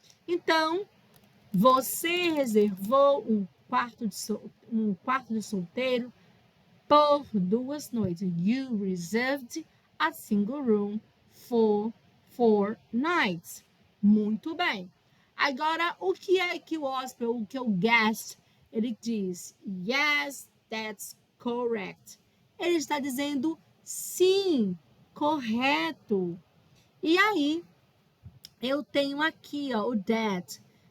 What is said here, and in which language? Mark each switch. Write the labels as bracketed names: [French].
[Portuguese] Então, você reservou um quarto de solteiro por 2 noites. [English] You reserved a single room for 4 nights. [Portuguese] Muito bem. Agora, o que é que o hóspede, o que o guest, ele diz? [English] Yes, that's correct. [Portuguese] Ele está dizendo sim, correto. E aí, eu tenho aqui, ó, o that.